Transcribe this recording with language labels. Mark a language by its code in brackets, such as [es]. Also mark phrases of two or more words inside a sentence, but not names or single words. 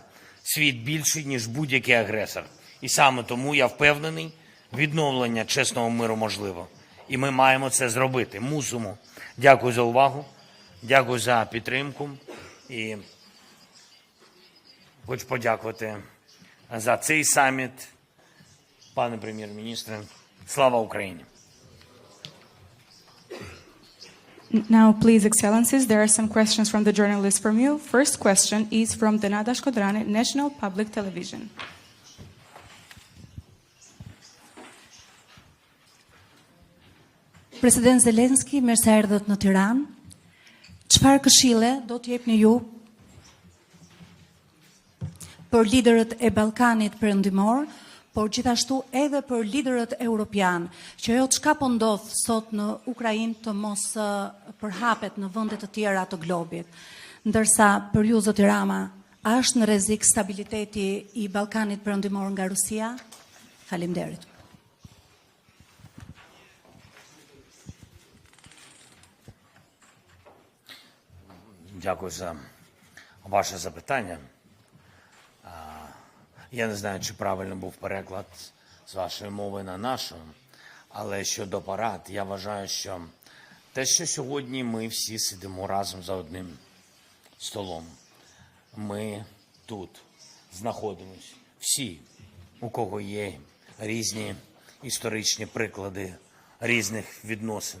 [uk] Світ більший, ніж будь-який агресор. І саме тому я впевнений, відновлення чесного миру можливо. І ми маємо це зробити. Мусимо. Дякую за увагу. Дякую за підтримку. І хочу подякувати за цей саміт, пане прем'єр-міністре. Слава Україні! [en] Now, please, Excellencies, there are some questions from the journalists from you. First question is from the Nada Shkodrani, National Public Television. [sq] President Zeleński, mirë se erdhët në Tiranë. Çfarë këshille do t'jepni ju për liderët e Ballkanit Perëndimor, por gjithashtu edhe për liderët europian, që ajo çka po ndodh sot në Ukrainë të mos përhapet në vende të tjera të globit. Ndërsa për ju, zoti Rama, a është në rrezik stabiliteti i Ballkanit Perëndimor nga Rusia? Faleminderit. [uk] Дякую за ваше запитання. Я не знаю, чи правильно був переклад з вашої мови на нашу, але щодо парад, я вважаю, що те, що сьогодні ми всі сидимо разом за одним столом, ми тут знаходимось, всі, у кого є різні історичні приклади різних відносин.